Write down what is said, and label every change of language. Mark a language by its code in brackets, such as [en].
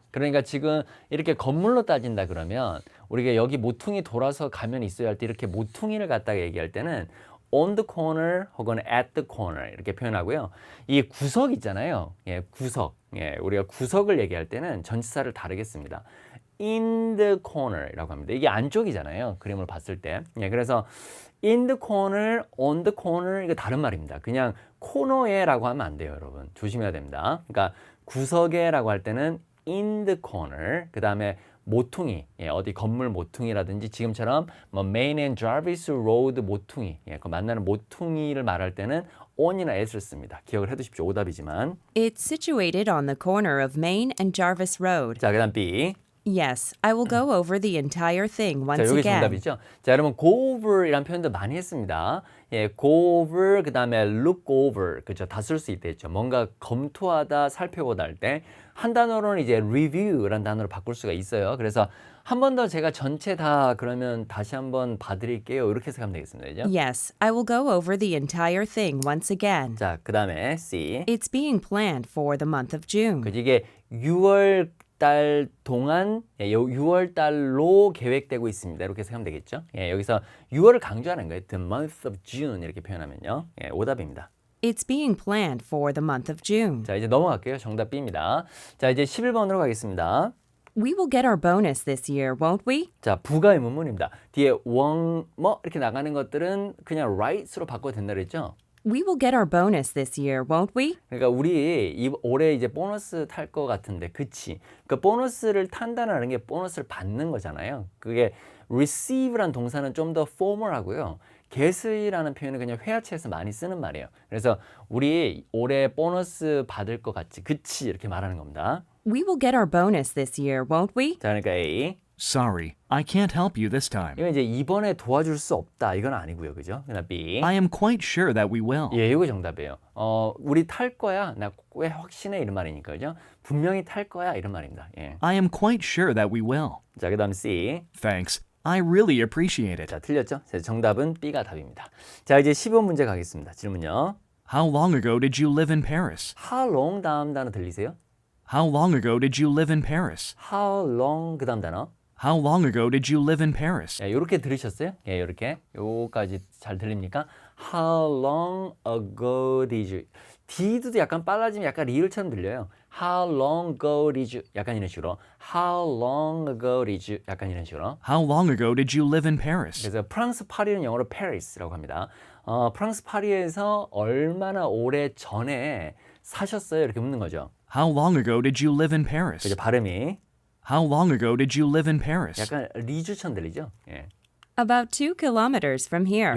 [ko] 그러니까 지금 이렇게 건물로 따진다 그러면 우리가 여기 모퉁이 돌아서 가면 있어야 할 때 이렇게 모퉁이를 갖다가 얘기할 때는 [en] on the corner [ko] 혹은 [en] at the corner [ko] 이렇게 표현하고요. 이 구석 있잖아요. 예, 구석. 예, 우리가 구석을 얘기할 때는 전치사를 다르게 씁니다. [en] in the corner이라고 합니다. [ko] 이게 안쪽이잖아요. 그림을 봤을 때. 예, 그래서 [en] in the corner, on the corner [ko] 이거 다른 말입니다. 그냥 코너에라고 하면 안 돼요, 여러분. 조심해야 됩니다. 그러니까 구석에라고 할 때는 [en] in the corner. [ko] 그다음에 모퉁이, 예, 어디 건물 모퉁이라든지 지금처럼 뭐 Main and Jarvis Road 모퉁이, 예, 그 만나는 모퉁이를 말할 때는 on이나 at을 씁니다. 기억을 해두십시오. 오답이지만. [en] It's situated on the corner of Main and Jarvis Road. [ko] 자, 그다음 B. [en] Yes, I will go over the entire thing [ko] 자, [en] once [ko] 여기 [en] again. [ko] 정답이죠. 자, 여러분 [en] go over [ko] 이라는 표현도 많이 했습니다. 예, [en] go over [ko] 그다음에 [en] look over [ko] 그죠? 다 쓸 수 있겠죠. 뭔가 검토하다, 살펴보다 할 때 한 단어로는 이제 review라는 단어로 바꿀 수가 있어요. 그래서 한 번 더 제가 전체 다 그러면 다시 한번 봐드릴게요. 이렇게 해석하면 되겠습니다. 그죠? [en] Yes, I will go over the entire thing once again. [ko] 자, 그다음에 C. [en] It's being planned for the month of June. [ko] 그죠? 이게 6월 달 동안 6월 달로 계획되고 있습니다. 이렇게 생각하면 되겠죠. 예, 여기서 6월을 강조하는 거예요. [en] The month of June [ko] 이렇게 표현하면요. 예, 오답입니다. [en] It's being planned for the month of June. [ko] 자, 이제 넘어갈게요. 정답 B입니다. 자, 이제 11번으로 가겠습니다. [en] We will get our bonus this year, won't we? [ko] 자, 부가의 문문입니다. 뒤에 뭐 이렇게 나가는 것들은 그냥 right으로 바꿔도 된다 그랬죠? [en] We will get our bonus this year, won't we? [ko] 그러니까 우리 올해 이제 보너스 탈 것 같은데, 그치? 그 보너스를 탄다는 게 보너스를 받는 거잖아요. 그게 receive란 동사는 좀 더 formal하고요. get이라는 표현은 그냥 회화체에서 많이 쓰는 말이에요. 그래서 우리 올해 보너스 받을 것 같지? 그치? 이렇게 말하는 겁니다. [en] We will get our bonus this year, won't we? [ko] 자, 그러니까 A. [en] Sorry, I can't help you this time. [ko] 이건 이제 이번에 도와줄 수 없다. 이건 아니고요. 그죠? 그다음 B. [en] I am quite sure that we will. [ko] 예, 이거 정답이에요. 우리 탈 거야. 나 왜 확신해 이런 말이니까. 그죠? 분명히 탈 거야 이런 말입니다. 예. [en] I am quite sure that we will. [ko] 자, 그다음 C. [en] Thanks. I really appreciate it. [ko] 자, 틀렸죠? 정답은 B가 답입니다. 자, 이제 15번 문제 가겠습니다. 질문요. [en] How long ago did you live in Paris? [ko] How long 다음 단어 들리세요? [en] How long ago did you live in Paris? [ko] How long 그다음 단어. [en] How long ago did you live in Paris? [ko] 예, 요렇게 들으셨어요? 예, 요렇게. 요까지 잘 들립니까? [en] How long ago did you did도 [ko] 약간 빨라지면 약간 리을처럼 들려요. [en] How long ago did you [ko] 약간 이런 식으로. [en] How long ago did you 약간 이런 식으로. How long ago did you live in Paris? [ko] 그래서 프랑스 파리는 영어로 Paris라고 합니다. 프랑스 파리에서 얼마나 오래 전에 사셨어요? 이렇게 묻는 거죠. [en] How long ago did you live in Paris? [ko] 그죠? 발음이 [en] How long ago did you live in Paris? [ko] 약간 리주처럼 들리죠? 예. [en] About 2 kilometers from here.